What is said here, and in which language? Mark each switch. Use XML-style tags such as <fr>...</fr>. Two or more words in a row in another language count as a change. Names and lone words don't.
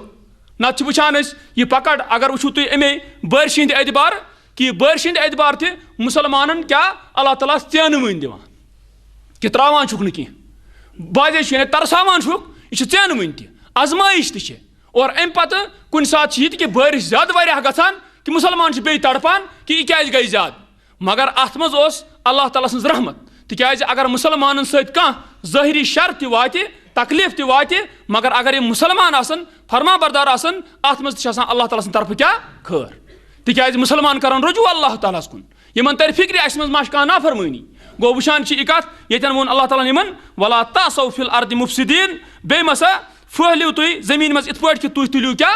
<ks>نتہٕ چھِ وٕچھان أسۍ یہِ پکڑ اگر وٕچھو تُہۍ اَمے بٲرشہِ ہٕنٛدِ اعتبار کہِ بٲرشہِ ہٕنٛدِ اعتبار تہِ مُسلمانن کیاہ اللہ تعالیٰ ژینہٕ وٕنۍ دِوان کہِ تراوان چھُکھ نہٕ کینٛہہ. بازے یعنی ترساوان یہ ژین ون تہ آزمائش تہ اور امہ پتہ کن سات یہ کہ بارش زیادہ واریاہ گژھان کہ مسلمان بیٚیہِ تڑپان کہ یہ کیازِ گئی زیادہ مگر اتھ منٛز اوس اللہ تعالیٰ سٕنٛز رحمت تکیازِ اگر مسلمانن سۭتۍ کانٛہہ ظٲہری شر تہِ واتہِ تکلیف تہِ واتہِ مگر اگر یہ مسلمان آسن فرما بردار آسن اتھ منٛز تہِ چھِ آسان اللہ تعالیٰ سٕنٛدِ طرفہٕ کیٛاہ خٲر تکیازِ مسلمان کرن رجوع اللہ تعالیٰ ہس کُن یمن تر فکرِ اسہِ منٛز ما چھِ کانٛہہ نافرمٲنی گوٚو وٕچھان چھِ یہِ کتھ ییٚتٮ۪ن ووٚن اللہ تعالیٰ یمن</ks> <ar>ولا تعصوا فی الارض مفسدین</ar> <ks>بیٚیہِ مَسا پھٔہلِو تُہۍ زٔمیٖن منٛز یِتھ پٲٹھۍ کہ تُہۍ تُلِو کیٛاہ</ks>